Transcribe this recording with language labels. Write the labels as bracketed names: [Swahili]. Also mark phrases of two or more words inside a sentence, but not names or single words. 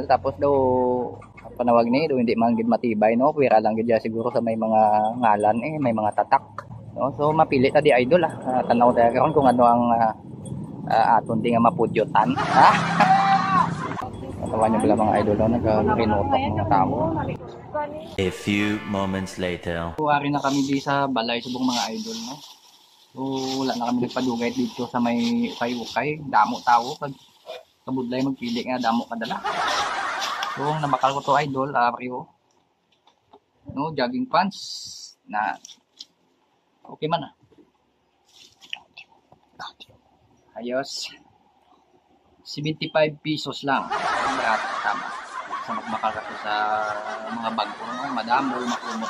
[Hiligaynon] Tapos daw panawag ni, hindi man gid matibay, no? Pwera lang gid siguro sa may mga ngalan, may mga tatak. No? So mapili ta di idol, tanaw tayo karon kung ano ang aton di nga mapudyotan. Katawan niyo pala mga idol, nagkakinotok mga tao. [English] A few moments later. [Hiligaynon] Kuwari na kami di sa balay subong mga idol, no? So wala na kami nagpadugay dito sa may ukay-ukay, damo tao pag kabudlay magpili nga damo kadala. So nabakal ko to idol, Rio. No, [English] jogging pants [Hiligaynon] na okay man. Ayos. 75 pesos lang. Ang lahat, tama. Sa magmakal ka sa mga bag ko, madamol, makumot.